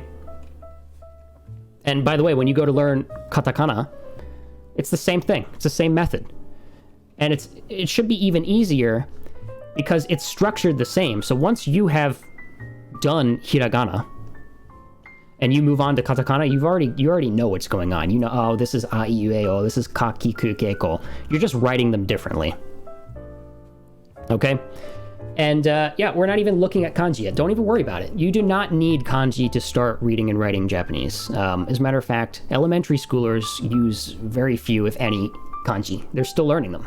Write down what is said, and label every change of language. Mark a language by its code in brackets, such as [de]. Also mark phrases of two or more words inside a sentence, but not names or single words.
[en] And by the way, when you go to learn katakana, it's the same thing. It's the same method. And it should be even easier because it's structured the same. So once you have done hiragana and you move on to katakana, you already know what's going on. You know, oh, this is a, I, U, E, O, [ja] this is ka, ki, ku, ke, ko. [en] You're just writing them differently. Okay? And yeah, we're not even looking at kanji yet. Don't even worry about it. You do not need kanji to start reading and writing Japanese. As a matter of fact, elementary schoolers use very few, if any, kanji. They're still learning them.